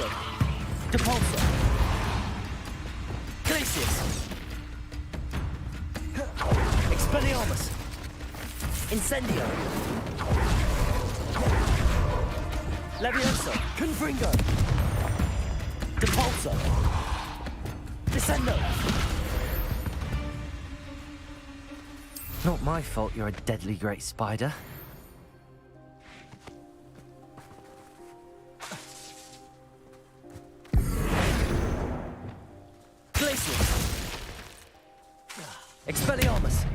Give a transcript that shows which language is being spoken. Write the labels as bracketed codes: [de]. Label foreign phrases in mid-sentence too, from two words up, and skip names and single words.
[en] Depulso. Glacius. Expelliarmus. Incendio. Levioso. Confringo. Depulso. Descendo. Not my fault you're a deadly great spider. Expelliarmus.